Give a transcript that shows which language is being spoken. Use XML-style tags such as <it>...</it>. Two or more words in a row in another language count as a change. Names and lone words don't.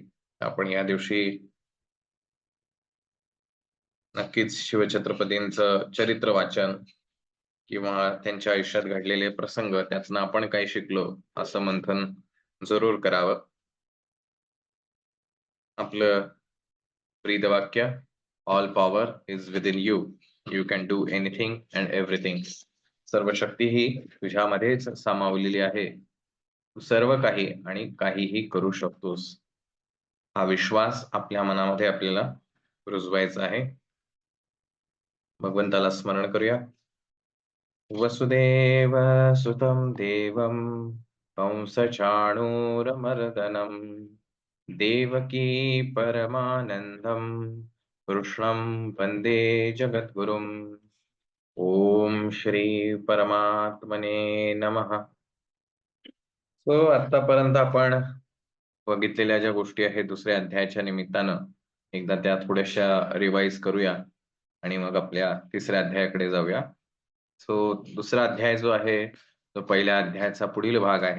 <mr>आपण या दिवशी नक्कीच शिवछत्रपतींचं चरित्र वाचन किंवा त्यांच्या आयुष्यात घडलेले प्रसंग त्यातनं आपण काय शिकलो असं मंथन जरूर करावं. आपलं ब्रीदवाक्य,</mr> <en>All power is within you, you can do anything and everything.</en> <mr>सर्व शक्ती ही तुझ्यामध्येच सामावलेली आहे, तू सर्व काही आणि काहीही करू शकतोस. हा विश्वास आपल्या मनामध्ये आपल्याला रुजवायचा आहे. भगवंताला स्मरण करूया.</mr> <sa>वसुदेव सुतं देवं कंसचाणूरमर्दनं देवकी परमानंदं कृष्णं वंदे जगद्गुरुम्. ओम श्री परमात्मने नमः.</sa> <mr>सो आतापर्यंत आपण बघितलेल्या ज्या गोष्टी आहेत दुसऱ्या अध्यायाच्या निमित्तानं एकदा त्या थोड्याशा रिवाइज करूया आणि मग आपल्या तिसऱ्या अध्यायाकडे जाऊया. सो दुसरा अध्याय जो आहे तो पहिल्या अध्यायाचा पुढील भाग आहे.</mr>